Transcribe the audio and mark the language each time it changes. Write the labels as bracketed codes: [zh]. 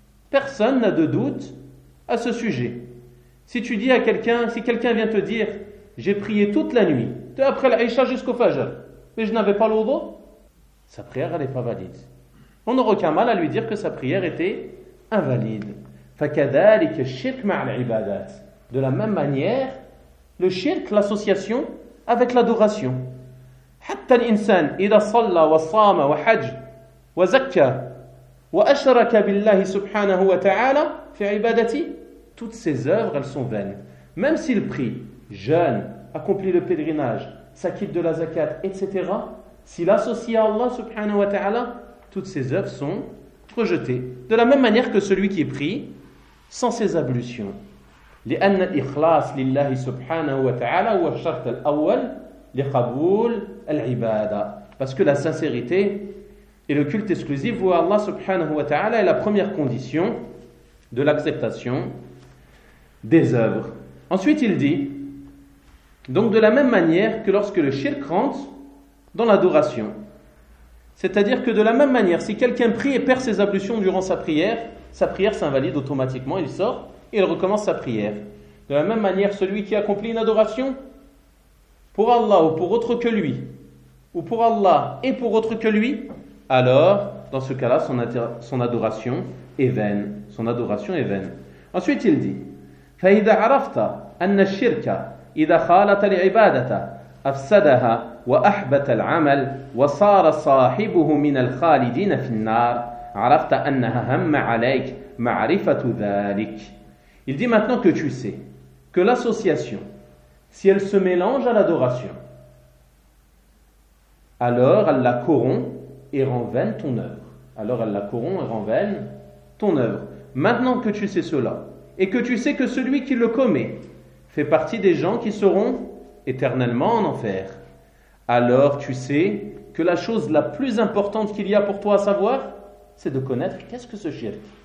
[fr] Personne n'a de doute à ce sujet. Si tu dis à quelqu'un, si quelqu'un vient te dire: j'ai prié toute la nuit, de après l'Aïcha jusqu'au Fajr, mais je n'avais pas le wudu, sa prière n'est pas valide. On n'aura aucun mal à lui dire que sa prière était invalide. [ar] فَكَذَلِكَ الشِّرْكَ مَعَ الْعِبَادَاتِ. [fr] De la même manière, le shirk, l'association avec l'adoration. [ar] حتى الإنسان إذا صلى وصام وحج وزكى وأشرك بالله سبحانه وتعالى في عبادته. [fr] Toutes ses œuvres, elles sont vaines. Même s'il prie, jeûne, accomplit le pèlerinage, s'acquitte de la zakat, etc., s'il associe à Allah subhanahu wa ta'ala, toutes ses œuvres sont rejetées. De la même manière que celui qui prie sans ses ablutions. [ar] لأن الإخلاص لله سبحانه وتعالى هو الشرط الأول لقبول al-ibada. [fr] Parce que la sincérité et le culte exclusif où Allah subhanahu wa ta'ala est la première condition de l'acceptation des œuvres. Ensuite, il dit, donc de la même manière que lorsque le shirk rentre dans l'adoration. C'est-à-dire que de la même manière, si quelqu'un prie et perd ses ablutions durant sa prière s'invalide automatiquement, il sort et il recommence sa prière. De la même manière, celui qui accomplit une adoration pour Allah ou pour autre que lui, ou pour Allah et pour autre que lui, alors, dans ce cas-là, son adoration est vaine. Son adoration est vaine. Ensuite, il dit, [ar] فَإِذَا عَرَفْتَ أَنَّ الشِّرْكَ إِذَا خَالَتَ الْعِبَادَةَ أَفْسَدَهَا وَأَحْبَتَ الْعَمَلْ وَصَارَ صَاحِبُهُ مِنَ الْخَالِدِينَ فِي النَّارِ عَرَفْتَ أَنَّهَا هَمَّ عَلَيْكَ مَعْرِفَةُ ذَلِكَ. [fr] Il dit maintenant que tu sais que l'association, si elle se mélange à l'adoration, alors elle la corrompt et rend vaine ton œuvre. Alors elle la corrompt et rend vaine ton œuvre. Maintenant que tu sais cela, et que tu sais que celui qui le commet fait partie des gens qui seront éternellement en enfer, alors tu sais que la chose la plus importante qu'il y a pour toi à savoir, c'est de connaître qu'est-ce que ce shirk.